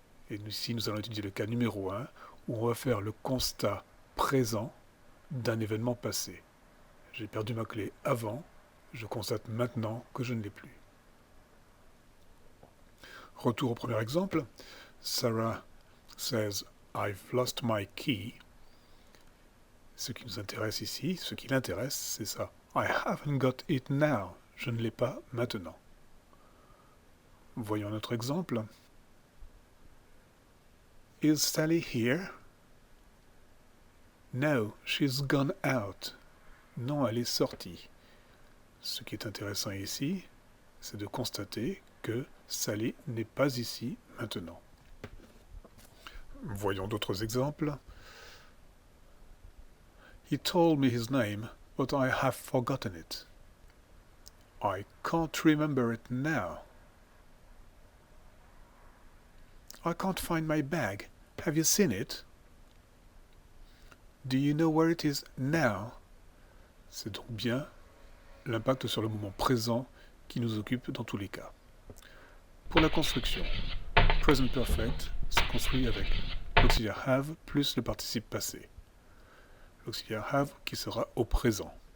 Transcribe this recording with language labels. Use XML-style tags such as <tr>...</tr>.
<fr>Et ici, nous allons étudier le cas numéro 1, où on va faire le constat présent d'un événement passé. J'ai perdu ma clé avant, je constate maintenant que je ne l'ai plus. Retour au premier exemple.</fr> <en>Sarah says, I've lost my key.</en> <fr>Ce qui nous intéresse ici, ce qui l'intéresse, c'est ça.</fr> <en>I haven't got it now.</en> <fr>Je ne l'ai pas maintenant. Voyons notre exemple.</fr> <en>Is Sally here? No, she's gone out.</en> <fr>Non, elle est sortie. Ce qui est intéressant ici, c'est de constater que Sally n'est pas ici maintenant. Voyons d'autres exemples.</fr> <en>He told me his name, but I have forgotten it. I can't remember it now. I can't find my bag. Have you seen it? Do you know where it is now?</en> <fr>C'est donc bien l'impact sur le moment présent qui nous occupe dans tous les cas. Pour la construction, present perfect se construit avec l'auxiliaire have plus le participe passé. L'auxiliaire have qui sera au présent.</fr>